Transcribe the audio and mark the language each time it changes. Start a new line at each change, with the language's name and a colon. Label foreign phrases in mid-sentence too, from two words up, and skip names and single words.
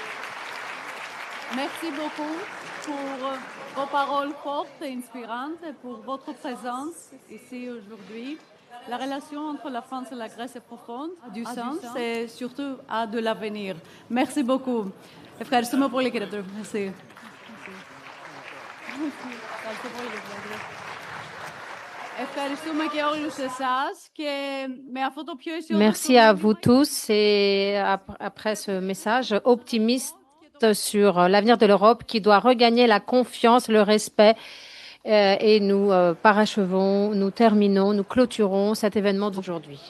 French: merci beaucoup pour vos paroles fortes et inspirantes et pour votre présence ici aujourd'hui. La relation entre la France et la Grèce est profonde, a du sens et surtout a de l'avenir. Merci beaucoup.
Greek: Ευχαριστούμε πολύ, κύριε Τρούφ.
French: Merci. Merci à vous tous et après ce message optimiste sur l'avenir de l'Europe qui doit regagner la confiance, le respect et nous parachevons, nous terminons, nous clôturons cet événement d'aujourd'hui.